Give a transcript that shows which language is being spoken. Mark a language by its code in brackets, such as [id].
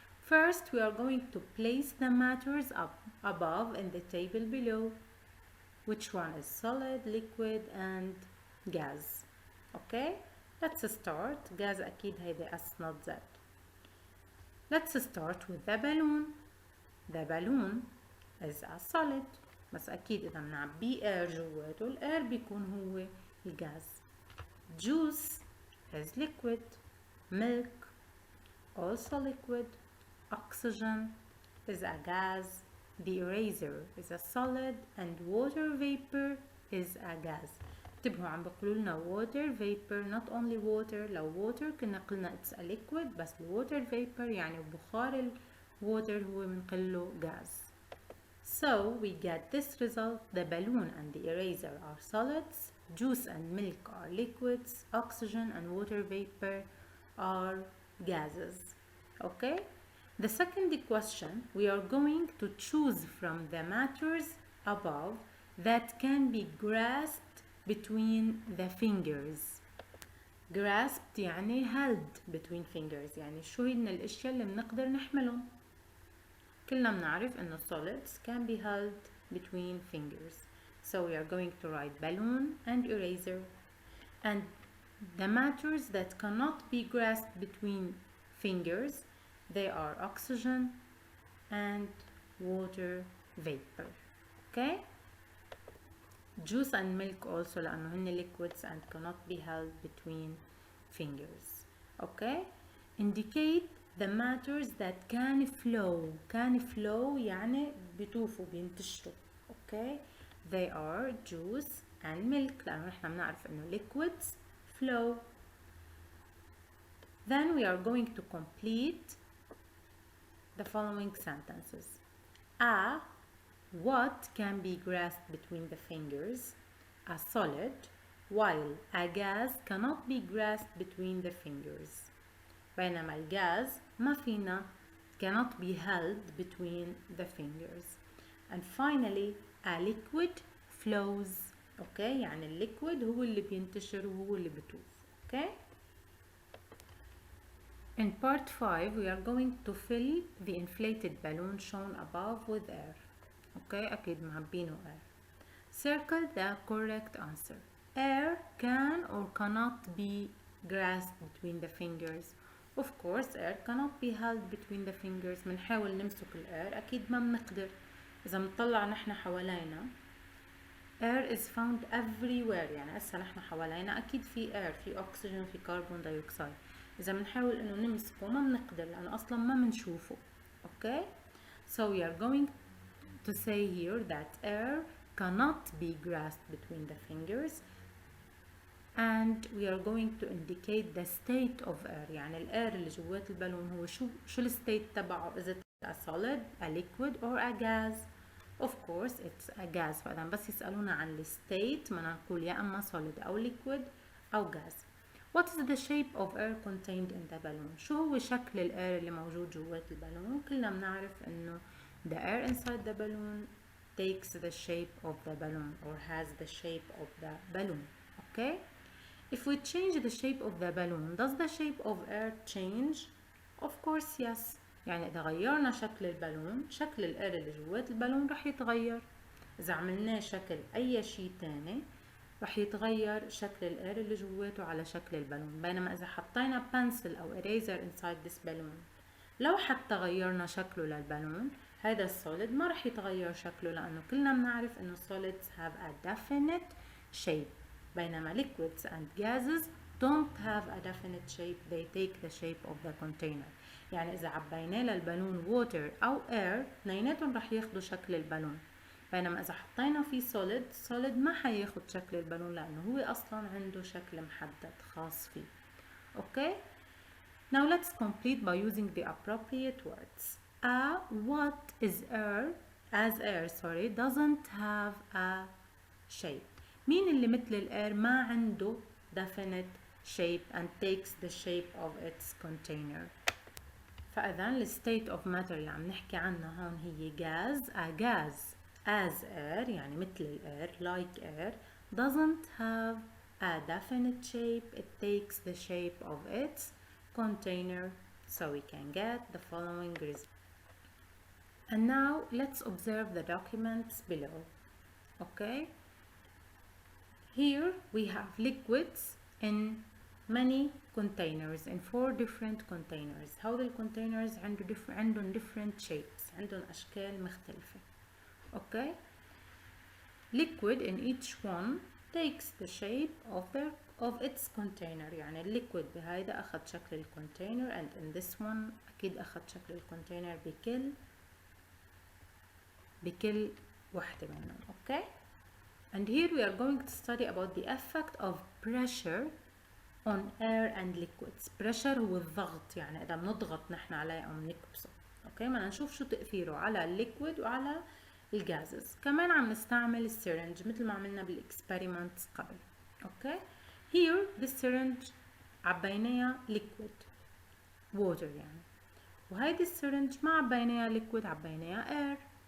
[en] First, we are going to place the matters above in the table below. Which one is solid, liquid and gas. Okay, let's start. gas [ar] أكيد هيدي [en] S not Z. Let's start with the balloon. The balloon is a solid. [ar] بس أكيد إذا بنعبي air جواته الأير بيكون هو الغاز. [en] Juice is liquid. Milk also liquid. Oxygen is a gas. The eraser is a solid and water vapor is a gas. [ar] انتبهوا عم بقولوا لنا [en] water vapor, not only water. [ar] لو water كنا قلنا [en] it's a liquid, [ar] بس water vapor يعني بخار water هو بنقله gas. [en] So we get this result. The balloon and the eraser are solids. Juice and milk are liquids. Oxygen and water vapor are gases. Okay? The second question, we are going to choose from the matters above that can be grasped between the fingers. [ar] Grasped يعني [en] held between fingers, [ar] يعني شو هن الاشياء اللي بنقدر نحملهم. كلنا بنعرف انه [en] solids can be held between fingers. So we are going to write balloon and eraser. And the matters that cannot be grasped between fingers, they are oxygen and water vapor. Okay? Juice and milk also [ar] لأنه هن [en] liquids and cannot be held between fingers. Okay? Indicate the matters that can flow. [ar] Can flow يعني بيطوفوا بينتشروا. [en] Okay? They are juice and milk [ar] لأنه نحن بنعرف إنه [en] liquids flow. Then we are going to complete the following sentences. What can be grasped between the fingers? A solid, while a gas cannot be grasped between the fingers. [ar] بينما الغاز ما فينا [en] cannot be held between the fingers. And finally, a liquid flows. [ar] Okay, يعني الليكويد هو اللي بينتشر وهو اللي بيطوف. [en] Okay? In part 5, we are going to fill the inflated balloon shown above with air. Okay, [ar] أكيد معبينه [en] air. Circle the correct answer. Air can or cannot be grasped between the fingers. Of course, air cannot be held between the fingers. [ar] بنحاول نمسك الair أكيد ما بنقدر. إذا بنطلع نحن حوالينا [en] air is found everywhere. [ar] يعني هسه نحن حوالينا أكيد في air, في oxygen, في carbon dioxide. إذا بنحاول إنه نمسكه ما بنقدر لأنه أصلا ما بنشوفه. Okay? [en] So we are going to say here that air cannot be grasped between the fingers, and we are going to indicate the state of air. [ar] يعني الاير اللي جوات البالون هو شو الستيت تبعه. [en] Is it a solid, a liquid or a gas? Of course it's a gas. [ar] فإذا بس يسألونا عن الستيت بدنا نقول يا أما solid أو liquid أو gas. [en] What is the shape of air contained in the balloon? [ar] شو هو شكل الاير اللي موجود جوات البالون؟ كلنا بنعرف إنه [en] the air inside the balloon takes the shape of the balloon or has the shape of the balloon. Okay? If we change the shape of the balloon, does the shape of air change? Of course yes. [ar] يعني إذا غيرنا شكل البالون, شكل الاير اللي جوات البالون رح يتغير. إذا عملناه شكل أي شيء تاني رح يتغير شكل الاير اللي جواته على شكل البالون. بينما إذا حطينا pencil أو eraser [en] inside this balloon, [ar] لو حتى غيرنا شكله للبالون, هذا السوليد ما رح يتغير شكله لأنه كلنا بنعرف إنه [en] solids have a definite shape. بينما liquids and gases don't have a definite shape. They take the shape of the container. [ar] يعني إذا عبينا للبالون water أو air, اثنيناتهم رح ياخدوا شكل البالون. بينما إذا حطينا فيه solid ما حياخد شكل البالون لأنه هو أصلا عنده شكل محدد خاص فيه. [en] Okay? Now let's complete by using the appropriate words. What is air doesn't have a shape. [ar] مين اللي مثل الاير ما عنده [en] definite shape and takes the shape of its container؟ [ar] فإذا ال state of matter اللي عم نحكي عنها هون هي gas. [en] A gas as air [ar] يعني مثل الاير [en] like air doesn't have a definite shape. It takes the shape of its container. So we can get the following result. And now let's observe the documents below. Okay, here we have liquids in many containers, in 4 different containers. [ar] هول الcontainers عندهم [en] different shapes, [ar] عندهم أشكال مختلفة. [en] Okay, liquid in each one takes the shape of its container. [ar] يعني الليكويد بهيدا أخذ شكل الكونتينر [en] and in this one [ar] أكيد أخذ شكل الكونتينر بكل واحدة منهم. [en] Okay, and here we are going to study about the effect of pressure on air and liquids. [ar] pressure هو الضغط، يعني إذا بنضغط نحن عليه أو بنكبسه. أوكي، بدنا نشوف شو تأثيره على الليكويد وعلى الجازز. كمان عم نستعمل السيرنج مثل ما عملنا بالاكسبيرمنتس قبل. أوكي، [en] here the syringe [ar] عبيناها liquid water يعني، وهيدي السيرنج ما عبيناها liquid، عبيناها air.